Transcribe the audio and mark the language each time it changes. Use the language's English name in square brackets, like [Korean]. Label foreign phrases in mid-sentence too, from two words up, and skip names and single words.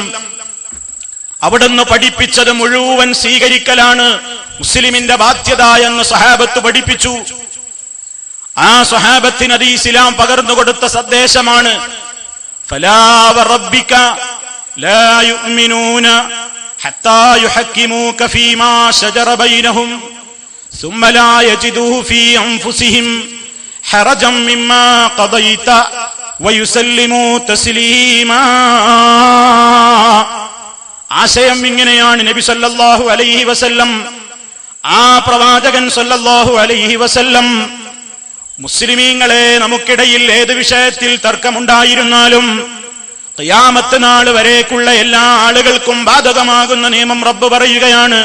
[Malayalam] അവിടുന്ന് പഠിപ്പിച്ചത് മുഴുവൻ സ്വീകരിക്കലാണ് മുസ്ലിമിന്റെ ബാധ്യത എന്ന് സഹാബത്ത് പഠിപ്പിച്ചു. ആ സ്വഹാബത്തിന് അത് ഇസ്ലാം പകർന്നു കൊടുത്ത സന്ദേശമാണ്. [Arabic] فلا وربك لا يؤمنون حتى يحكموك فيما شجر بينهم ثم لا يجدوا في أنفسهم حرجا مما قضيت ويسلموا تسليما. [Malayalam] ആശയം ഇങ്ങനെയാണ്. നബി [Arabic] صلى الله عليه وسلم, [Malayalam] ആ പ്രവാചകൻ [Arabic] صلى الله عليه وسلم, [Malayalam] മുസ്ലിമീങ്ങളെ, നമുക്കിടയിൽ ഏത് വിഷയത്തിൽ തർക്കമുണ്ടായിരുന്നാലും ഖിയാമത്ത് നാൾ വരേക്കുള്ള എല്ലാ ആളുകൾക്കും ബാധകമാകുന്ന നിയമം റബ്ബ് പറയുകയാണ്.